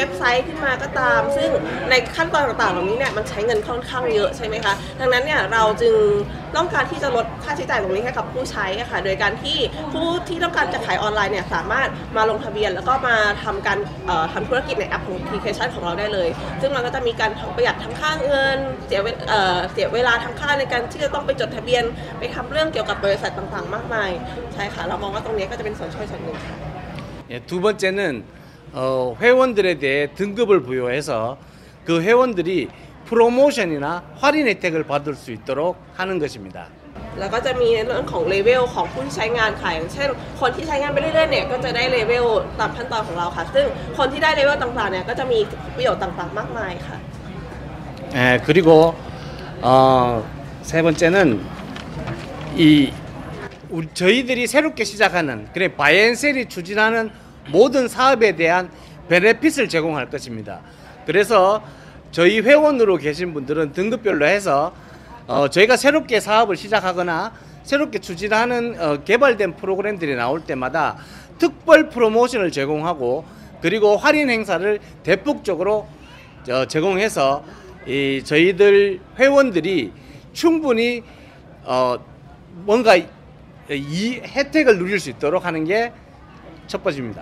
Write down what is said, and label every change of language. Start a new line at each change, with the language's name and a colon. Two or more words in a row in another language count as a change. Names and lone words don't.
Thai: บไซต์ขึ้นมาก็ตามซึ่งในขั้นตอนต่างๆเหล่านี้เนี่ยมันใช้เงินค่อนข้างเยอะใช่ไหมคะดังนั้นเนี่ยเราจึงต้องการที่จะลดค่าใช้จ่ายตรงนี้ให้กับผู้ใช้ค่ะโดยการที่ผู้ที่ต้องการจะขายออนไลน์เนี่ยสามารถมาลงทะเบียนแล้วก็มาทำการทำธุรกิจในแอปพลิเคชันของเราได้เลยซึ่งมันก็จะมีการประหยัดทั้งค่าเงินเสียเวลาทั้งค่าในการที่จะต้องไปจดทะเบียนไปทำเรื่องเกี่ยวกับบริษัทต่างๆมากมายใช่ค่ะเรามองว่าตรงนี้ก็จะเป็นส่วนช่วยส่วนหนึ่งค่ะ
Korean: 두 번째는 회원들에 대해 등급을 부여해서 그 회원들이 프로모션이나 할인 혜택을 받을 수 있도록 하는 것입니다.
Thai: แล้วก็จะมีในเรื่องของเลเวลของผู้ที่ใช้งานค่ะอย่างเช่นคนที่ใช้งานไปเรื่อยๆเนี่ยก็จะได้เลเวลตามขั้นตอนของเราค่ะซึ่งคนที่ได้เลเวลต่างๆเนี่ยก็จะมีประโยชน์ต่างๆมากมายค่ะ
Korean: 그리고 세 번째는 저희들이 새롭게 시작하는 그래 바이앤셀이 추진하는 모든 사업에 대한 베네핏을 제공할 것입니다. 그래서 저희 회원으로 계신 분들은 등급별로 해서 저희가 새롭게 사업을 시작하거나 새롭게 추진하는 개발된 프로그램들이 나올 때마다 특별 프로모션을 제공하고 그리고 할인 행사를 대폭적으로 제공해서 저희들 회원들이 충분히 뭔가 이 혜택을 누릴 수 있도록 하는 게 첫 번째입니다.